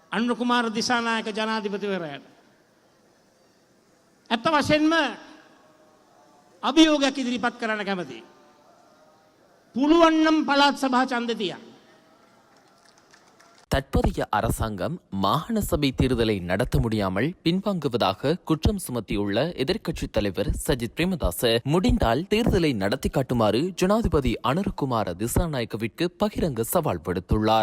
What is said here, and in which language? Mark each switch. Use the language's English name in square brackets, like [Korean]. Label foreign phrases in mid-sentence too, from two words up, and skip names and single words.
[Sinhala] අනුරකුමාර දිසානායක ජනාධිපතිවරයාට ඇත්ත වශයෙන්ම අභියෝගයක් ඉදිරිපත් කරන්න කැමතියි. පුළුවන් නම් පළාත් සභා ඡන්ද තියන්න. [Tamil] தற்போதைய அரசாங்கம் மாகாண சபை தேர்தலை நடத்த முடியாமல் பின்வாங்குவதாக குற்றம் சுமத்தியுள்ள எதிர்க்கட்சித் தலைவர் சஜித் பிரேமதாச முடிந்தால் தேர்தலை நடத்தி காட்டுமாறு ஜனாதிபதி அனுரகுமார திசாநாயக்கவிற்கு பகிரங்க சவால் விடுத்துள்ளார்.